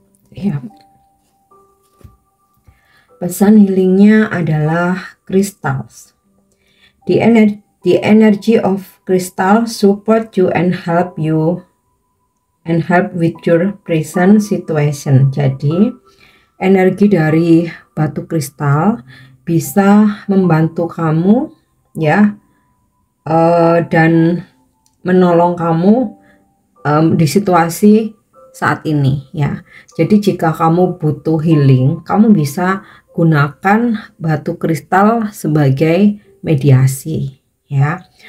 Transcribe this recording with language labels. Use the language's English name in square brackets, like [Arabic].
[Indonesian] Ya. Pesan healingnya adalah crystals. [English] The energy of crystal support you and help with your present situation. [Indonesian] Jadi energi dari batu kristal bisa membantu kamu ya, dan menolong kamu di situasi saat ini ya. Jadi jika kamu butuh healing, kamu bisa gunakan batu kristal sebagai mediasi ya.